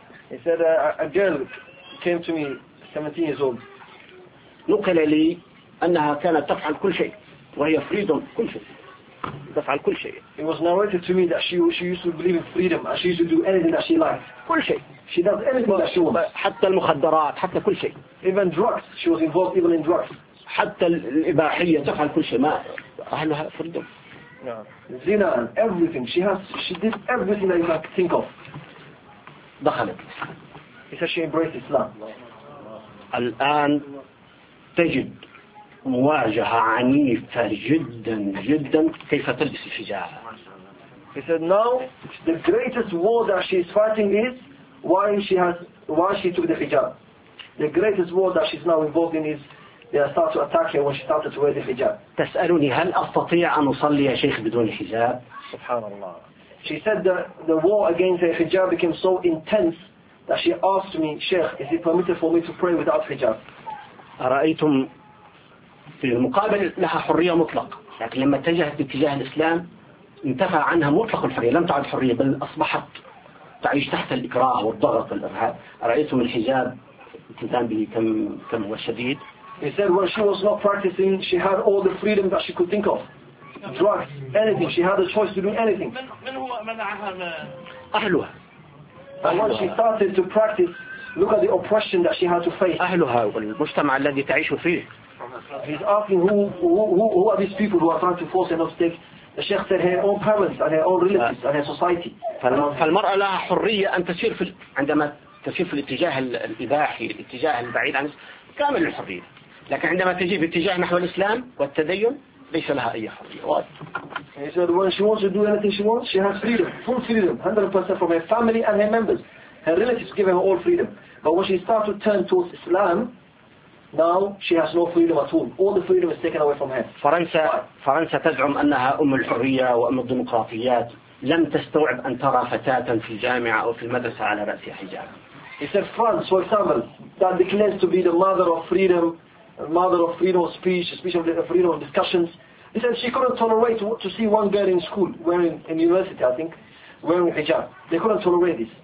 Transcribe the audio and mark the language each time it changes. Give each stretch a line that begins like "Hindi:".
English: He said a girl came to me 17 years old.
Arabic: نقل لي أنها كانت تفعل كل شيء وهي freedom كل شيء. تفعل كل شيء.
English: It was narrated to me that she used to believe in freedom and she used to do anything that she liked.
Arabic: كل شيء.
English: She does anything that she wants.
Arabic: حتى المخدرات حتى كل شيء.
English: Even drugs. She was involved even in drugs.
Arabic: حتى الإباحية تفعل كل شيء ما أهلها freedom.
English: No. Zina and everything. She did everything that you can think of.
Arabic: دخلت.
English: He said she embraced Islam.
Arabic: الآن تجد مواجهة عنيفة جدا كيف تلبس الحجاب.
English: He said now the greatest war that she is fighting is why she took the hijab. The greatest war that she's now involved in is they start to attack her when she started to wear the hijab.
Arabic: تسألني هل أستطيع أن أصلي يا شيخ بدون حجاب؟ سبحان الله.
English: She said the war against her hijab became so intense that she asked me, Sheikh, is it permitted for me to pray without hijab?
Arabic: أرأيتم في المقابل لها حرية مطلقة، لكن لما اتجهت باتجاه الإسلام انتفى عنها مطلق الحرية، لم تعد حرية بل أصبحت تعيش تحت الإكراه والضغط والإرهاب. أرأيتم الحجاب التزام به كم هو شديد؟
English: He said when she was not practicing, she had all the freedom that she could think of. Drugs, anything. She had a choice to do anything.
Arabic: أهلها.
English: And when she started to practice, look at the oppression that she had to face.
Arabic: أهلها والمجتمع الذي تعيش فيه.
English: He's asking who are these people who are trying to force her not to take. The Sheikh said her own parents and her own relatives and her society.
Arabic: فالمرأة لها حرية أن تسير في عندما تسير في الاتجاه الإباحي الاتجاه البعيد عن كامل الحرية. لكن عندما تجي باتجاه نحو الإسلام والتدين ليس لها أي حرية.
English: He said when she wants to do anything she wants, she has freedom, full freedom, 100% from her family and her members. Her relatives give her all freedom. But when she starts to turn towards Islam, now she has no freedom at all. All the freedom is taken away from her.
Arabic: فرنسا تزعم أنها أم الحرية وأم الديمقراطيات. لم تستوعب أن ترى فتاة في الجامعة أو في المدرسة على رأسها حجاب.
English: He said France, for example, that declares to be the mother of freedom. Mother of freedom of speech, speech of freedom of discussions. He said she couldn't tolerate to see one girl in school, wearing in university, I think, wearing hijab. They couldn't tolerate this.